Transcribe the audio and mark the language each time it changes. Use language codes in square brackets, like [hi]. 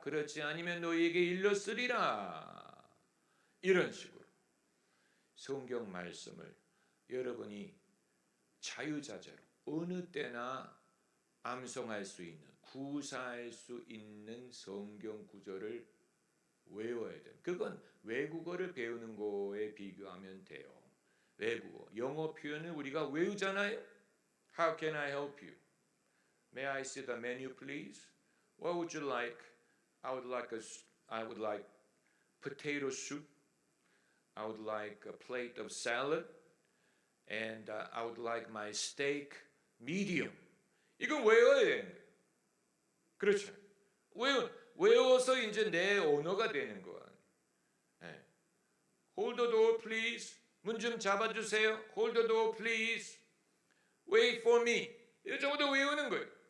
[ko] 그렇지 않으면 너희에게 일렀으리라. 이런 식으로 성경 말씀을 여러분이 자유자재로 어느 때나 암송할 수 있는, 구사할 수 있는 성경 구절을 외워야 돼요. 그건 외국어를 배우는 거에 비교하면 돼요. 외국어, 영어 표현을 우리가 외우잖아요. [en] How can I help you? May I see the menu, please? What would you like? I would like potato soup. I would like a plate of salad. And I would like my steak medium. [ko] 이건 외워야 되는 거예요. 그렇죠. 외워서 이제 내 언어가 되는 거야. [en] 네. Hold the door, please. [ko] 문 좀 잡아주세요. [en] Hold the door, please. Wait for me. [ko] 이 정도 외우는 거예요.